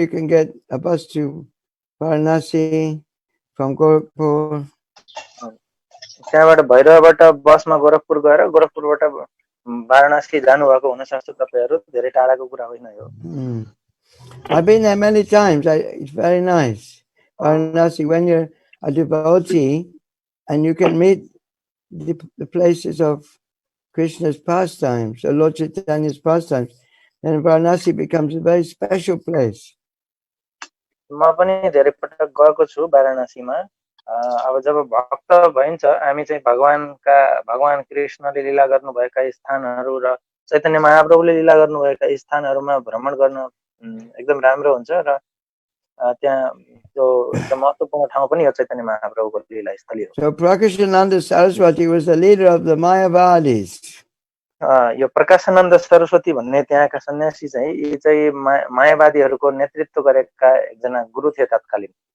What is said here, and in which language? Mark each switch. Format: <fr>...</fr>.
<en>You can get a bus to Varanasi from Gorakhpur.</en> <ne>त्यहाँबाट भैरवबाट बसमा गोरखपुर गएर गोरखपुरबाट वाराणसी जानु भएको हुन सक्छ तपाईहरु. धेरै टाढाको कुरा होइन यो.</ne> <en>I've been there many times. It's very nice. Varanasi, when you're a devotee, and you can meet the places of Krishna's pastimes, or Lord Chaitanya's pastimes, then Varanasi becomes a very special place.</en> <ne>म पनि धेरै पटक गएको छु वाराणसीमा। अब जब भक्त भइन्छ हामी चाहिँ भगवान कृष्णले लीला गर्नुभएका स्थानहरू र चैतन्य महाप्रभुले लीला गर्नुभएका स्थानहरूमा भ्रमण गर्न एकदम राम्रो हुन्छ र त्यहाँ त्यो एकदम महत्त्वपूर्ण ठाउँ पनि हो चैतन्य महाप्रभुको लीला स्थली हो।</ne> <en>So Prakashananda Saraswati was the leader of the Mayavadis.</en> <ne>यो प्रकाशानन्द सरस्वती भन्ने त्यहाँका सन्यासी चाहिँ यी चाहिँ मायावादीहरूको नेतृत्व गरेका एकजना गुरु थिए तत्कालीन।</ne>